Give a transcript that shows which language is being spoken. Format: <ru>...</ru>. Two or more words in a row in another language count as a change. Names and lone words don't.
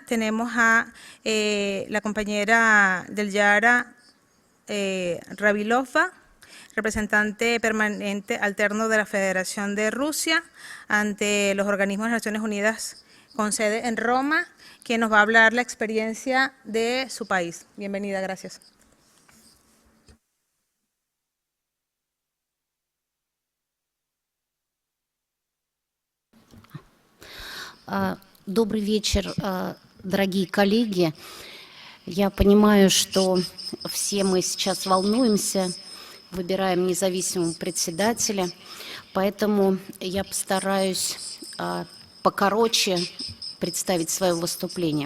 <es>Tenemos a la compañera del Yara Rabilova, representante permanente alterno de la Federación de Rusia ante los organismos de las Naciones Unidas con sede en Roma, quien nos va a hablar la experiencia de su país. Bienvenida, gracias.</es> <ru>Добрый вечер, дорогие коллеги. Я понимаю, что все мы сейчас волнуемся, выбираем независимого председателя, поэтому я постараюсь покороче представить свое выступление.</ru>